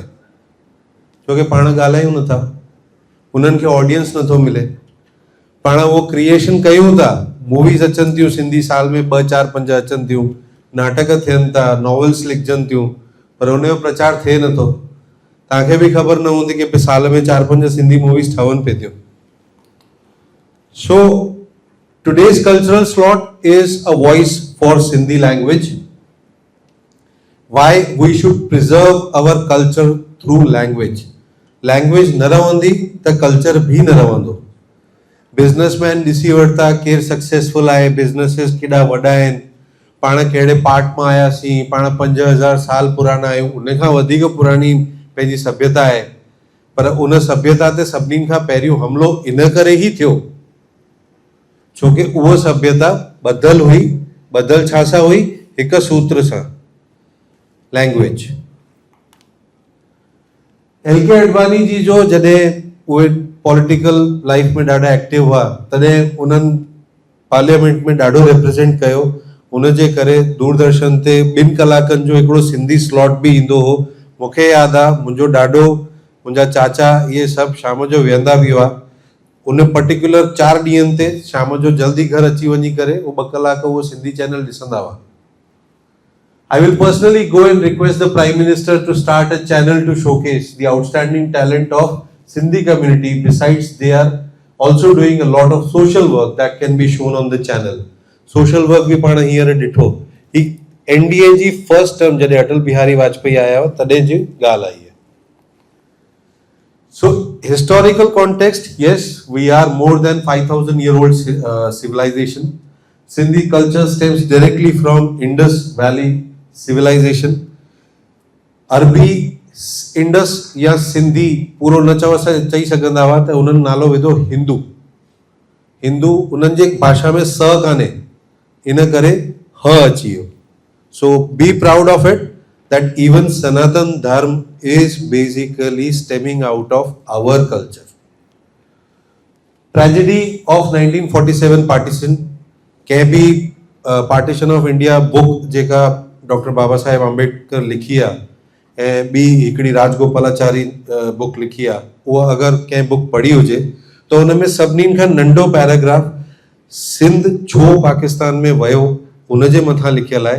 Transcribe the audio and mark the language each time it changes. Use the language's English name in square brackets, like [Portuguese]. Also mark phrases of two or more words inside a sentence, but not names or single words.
[Sindhi] छोकी पाण ॻाल्हायूं नथा, उन्हनि खे ऑडियंस नथो मिले। पाण वो क्रिएशन कयूं था, मूवीज़ अचनि थियूं सिंधी, साल में 2, 4, 5 अचनि थियूं, नाटक थियनि था, नॉवेल्स लिखजनि थियूं, पर उनजो प्रचार थिए नथो। तव्हांखे बि ख़बर न हूंदी कि साल में 4, 5 सिंधी मूवीज़ ठहनि पिए थियूं। [English] So today's cultural slot is a voice for Sindhi language. Why we should preserve our culture through language. [Sindhi] Language न रहंदी त कल्चर भी न रहंदो। बिजनेसमैन ॾिसी वठता केर सक्सेसफुल आहे, बिजनेसिस केॾा वॾा आहिनि, पाण कहिड़े पार्ट मां आयासीं, पाण 5000 साल पुराना आहियूं, उन खां वधीक पुरानी पंहिंजी सभ्यता आहे। पर उन सभ्यता ते सभिनी खां पहिरियों हमलो इन करे ही थियो छोकि उहो सभ्यता बदल हुई। बदल छा सां हुई? हिक सूत्र सां, लैंग्वेज। एल.के. अडवाणी जी जो जॾहिं उहे [English] political life [Sindhi] में ॾाढा एक्टिव हुआ, तॾहिं उन्हनि पार्लियामेंट में ॾाढो रिप्रेजेंट कयो। उनजे करे दूरदर्शन ते 2 कलाकनि जो हिकिड़ो सिंधी स्लॉट बि ईंदो हो। मूंखे यादि आहे, मुंहिंजो ॾाढो, मुंहिंजा चाचा इहे सभु शाम जो वेहंदा बि हुआ। उन पर्टिकुलर 4 ॾींहंनि ते शाम जो जल्दी घर अची वञी करे वो 2 कलाक वो सिंधी चैनल ॾिसंदा हुआ। [English] I will personally go and request the Prime Minister to start a channel to showcase the outstanding talent of Sindhi community. Besides, they are also doing a lot of social work that can be shown on the channel. Social work [Sindhi] भी पाण हींअर ॾिठो। ही NDA जी [English] first term [Sindhi] जॾहिं अटल बिहारी वाजपेयी आया हुआ तॾहिं जी ॻाल्हि आई है। [English] So historical context, yes, we are more than 5,000-year-old civilization. Sindhi culture stems directly from Indus Valley civilization. [Sindhi] अरबी इंडस या सिंधी पूरो न चई सघंदा हुआ त उन्हनि नालो विधो हिंदू। हिंदू उन्हनि जे भाषा में स कान्हे, इन करे ह अची वियो। [English] So be proud of it that even Sanatan Dharma is basically stemming out of our culture. Tragedy of 1947 partition, [Sindhi] कंहिं भी [English] partition of India book [Sindhi] जेका डॉक्टर बाबा साहेब अम्बेडकर लिखी आहे ऐं ॿी हिकिड़ी राजगोपालाचारी बुक लिखी आहे, उहा अगरि कंहिं बुक पढ़ी हुजे त हुन में सभिनी खां नंढो पैराग्राफ सिंध छो पाकिस्तान में वियो उनजे मथां लिखियल आहे।